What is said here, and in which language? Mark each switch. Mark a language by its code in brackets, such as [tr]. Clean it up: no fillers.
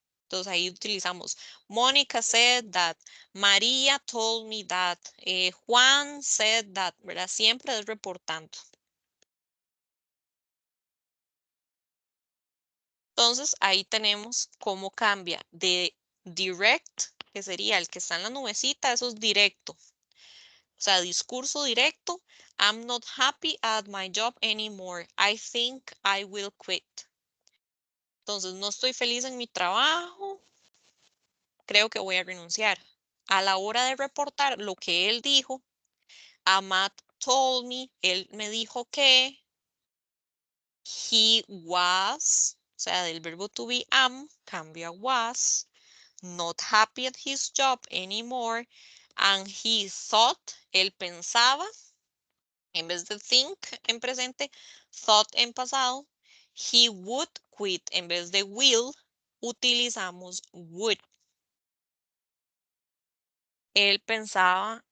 [es] Entonces ahí utilizamos [en] Mónica said that, María told me that, Juan said that, [es] ¿verdad? Siempre es reportando. Entonces ahí tenemos cómo cambia de direct, que sería el que está en la nubecita, eso es directo. O sea, discurso directo. [en] I'm not happy at my job anymore. I think I will quit. [es] Entonces no estoy feliz en mi trabajo. Creo que voy a renunciar. A la hora de reportar lo que él dijo, [en] Ahmad told me, [es] él me dijo que [en] he was, [es] o sea, del verbo to be am, cambia a was, [en] not happy at his job anymore, and he thought, [es] él pensaba, en vez de think en presente, thought en pasado, [en] he would quit, [es] en vez de will, utilizamos would. Él pensaba